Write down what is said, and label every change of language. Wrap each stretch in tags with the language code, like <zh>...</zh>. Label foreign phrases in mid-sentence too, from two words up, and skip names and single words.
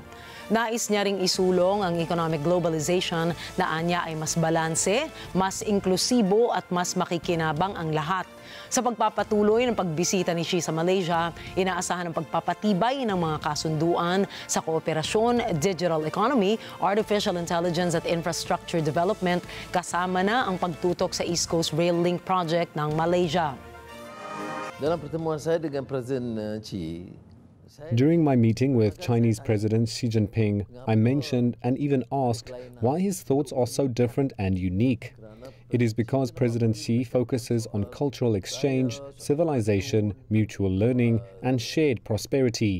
<tl>Nais niya ring isulong ang</tl> <en>economic globalization</en> <tl>na anya ay mas balanse, mas inklusibo at mas makikinabang ang lahat. Sa pagpapatuloy ng pagbisita ni Xi sa Malaysia, inaasahan ang pagpapatibay ng mga kasunduan sa kooperasyon,</tl> <en>digital economy, artificial intelligence</en> <tl>at</tl> <en>infrastructure development</en> <tl>kasama na ang pagtutok sa East Coast Rail Link Project ng Malaysia.</tl> <ms>Dalam pertemuan saya dengan Presiden Xi,</ms> <en>during my meeting with Chinese President Xi Jinping, I mentioned and even asked why his thoughts are so different and unique. It is because President Xi focuses on cultural exchange, civilization, mutual learning, and shared prosperity.</en>